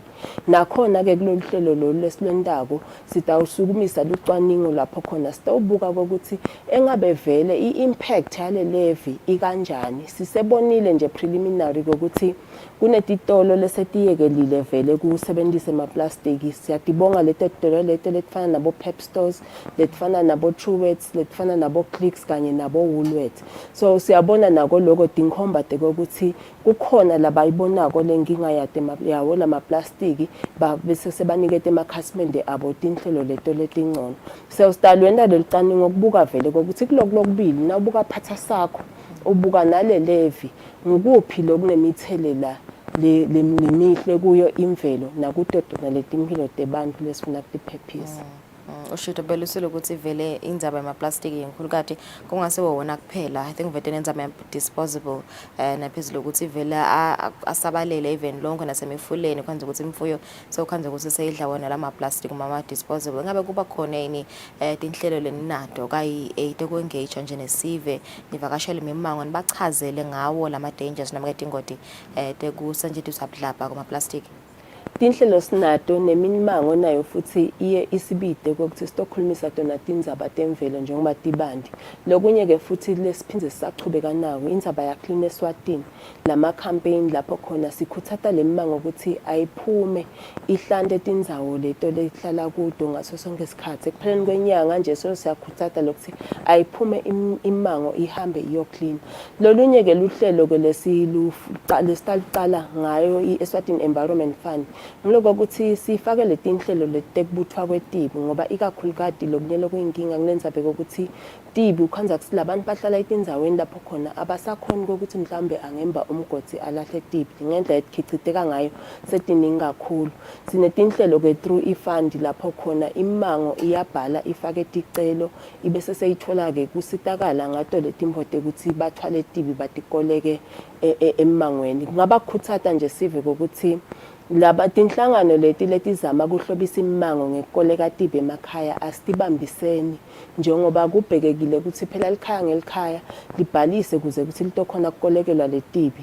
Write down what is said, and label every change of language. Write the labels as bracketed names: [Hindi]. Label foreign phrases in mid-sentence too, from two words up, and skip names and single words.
[Swati] Nakhona ke kulolu hlelo lolu lesilwendako sitawusukumisa lucwaningo lapho khona sitawubuka ukuthi engabe vele i-impact yale levy ikanjani. Sisebonile nje preliminary ukuthi kunetitolo lesetiyekelile vele kusebenzisa ama-plastic. Siyadibonga leto titolo leto letifana nabo Pep Stores, letifana nabo Truworths, letifana nabo Clicks kanye nabo Woolworths. So siyabona nako lokho dinkhomba ukuthi kukhona labayibonako lenkinga yawo lama-plastic bese sebanikete amakhasimende abo tinhlelo leto letingcono. So sitalwenda lelicwaningo ukubuka vele ukuthi kulokubili nawubuka phatha sakho ubuka nale levy ngukuphi lokunemthelela lemihle kuyo imvelo nakutodona letimpilo tebantu lesifuna ukuphephisa. Ushuto belusile ukuthi vele indzaba yama-plastic inkulu kade kungasiwo wona kuphela. [English] I think [Swati] vele nenza ama-disposable naphezulu ukuthi vele asabalele even lonke nasemifuleni kwenza ukuthi imfuyo sokhanza ukuthi seyidla wona lama-plastic mama-disposable. Ngabe kuba khona yini tinhlelo leninato kayi-8 ku-engage nje nesive nivakashele imimango nibachazele ngawo lama-dangers noma ketingoti tekusetshenziswa budlabha kuma-plastic? Tinhlelo sinato neminimango nayo futhi iye isibide ukuthi sitokhulumisa tona tindzaba temvelo njengoba tibandi. Lokunye ke futhi lesiphindze sisachubeka nawo indzaba ya Clean Eswatini lama campaign lapho khona sikhuthata lemimango ukuthi ayiphume ihlande tindzawo leto lehlala kudo ngaso sonke isikhathi. Ekupheleni kwenyanga nje siyakhuthata lokuthi ayiphume imango ihambe iyo clean. Lolunye ke luhlelo ke lesicala ngayo i-Eswatini Environment Fund ngiloko ukuthi sifake letinhlelo letekubuthwa kwetibi ngoba ikakhulukati lokunyelo kuyinkinga kunenzabe ukuthi tibi ukhanza ukuthi labantu bahlala etindzaweni lapho khona abasakhona ukuthi mhlambe angemba umgodi alahle tibi ngendlela ethichiteka ngayo setiningi kakhulu. Sinetinhlelo ke through ifund lapho khona imango iyabhala ifake ticelo ibese seyithola ke kusitakala ngato letimpote ukuthi bathwale tibi batikoleke emangweni. Kungabakhuthata nje sive ukuthi laba tinhlangano letizama kuhlobisa imango ngekukoleka tibi emakhaya asitibambiseni njengoba kubhekekile ukuthi phela likhaya ngelikhaya libhalise kuze ukuthi litokhona kukolekelwa letibi.